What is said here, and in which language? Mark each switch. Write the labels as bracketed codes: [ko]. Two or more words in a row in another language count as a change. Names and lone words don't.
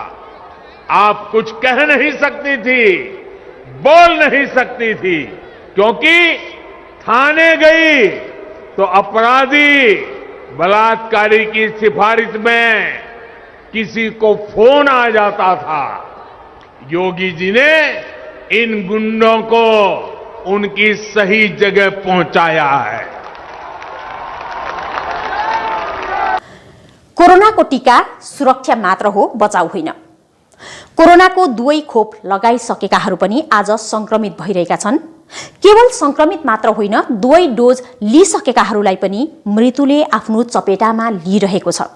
[hi] आप कुछ कह नहीं सकती थी, बोल नहीं सकती थी, क्योंकि थाने गई तो अपराधी बलात्कारी की सिफारिश में किसी को फोन आ जाता था। योगी जी ने इन गुंडों को उनकी सही जगह पहुंचाया है। [ne] कोरोनाको टीका सुरक्षा मात्र हो, बचाउ होइन। कोरोनाको दुवै खोप लगाइसकेकाहरू पनि आज संक्रमित भइरहेका छन्। केवल संक्रमित मात्र होइन, दुवै डोज लिइसकेकाहरूलाई पनि मृत्युले आफ्नो चपेटामा लिइरहेको छ।